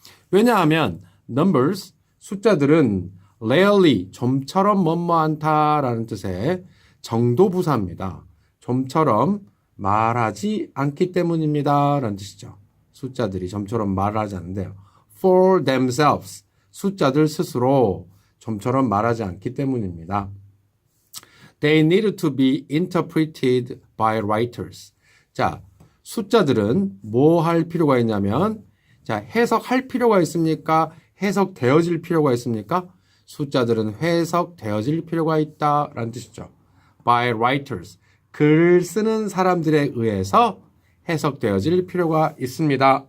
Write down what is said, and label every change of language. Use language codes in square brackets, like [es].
[ko] 왜냐하면 numbers, 숫자들은 rarely, 좀처럼 뭐뭐한다라는 뜻의 정도부사입니다. 좀처럼 말하지 않기 때문입니다. 라는 뜻이죠. 숫자들이 좀처럼 말하지 않는데요. [en] For themselves, [ko] 숫자들 스스로 좀처럼 말하지 않기 때문입니다. [en] They need to be interpreted by writers. [ko] 자, 숫자들은 뭐 할 필요가 있냐면, 자, 해석할 필요가 있습니까? 해석되어질 필요가 있습니까? 숫자들은 해석되어질 필요가 있다라는 뜻이죠. [en] By writers. [ko] 글을 쓰는 사람들에 의해서 해석되어질 필요가 있습니다.